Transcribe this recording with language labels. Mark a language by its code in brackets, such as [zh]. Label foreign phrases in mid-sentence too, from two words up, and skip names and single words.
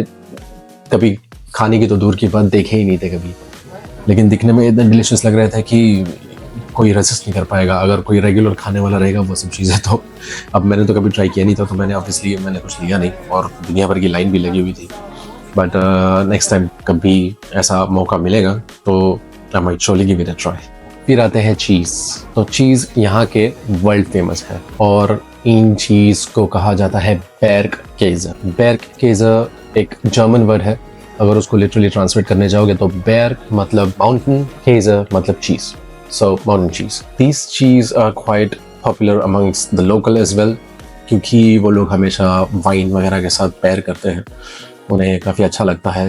[hi] कभी खाने की तो दूर की बात देखे ही नहीं थे कभी, लेकिन दिखने में इतने डिलीशियस लग रहे थे कि कोई रेसिस्ट नहीं कर पाएगा। अगर कोई रेगुलर खाने वाला रहेगा वो सब चीज़ें, तो अब मैंने तो कभी ट्राई किया नहीं था, तो मैंने कुछ लिया नहीं, और दुनिया भर की लाइन भी लगी हुई थी। [en] but next time [hi] कभी ऐसा मौका मिलेगा तो [en] I might surely give it a try. [hi] फिर आते हैं चीज़। तो चीज़ यहाँ के [en] world famous [hi] है, और इन चीज़ को कहा जाता है बेर्गkäse। बेर्गkäse एक [en] German word [hi] है। अगर उसको [en] literally translate [hi] करने जाओगे तो बेर्ग मतलब माउंटेन, käse मतलब चीज़, [en] so mountain cheese. this cheese are quite popular amongst the local as well, [hi] क्योंकि वो लोग हमेशा वाइन वगैरह के साथ पेयर करते हैं, उन्हें काफ़ी अच्छा लगता है।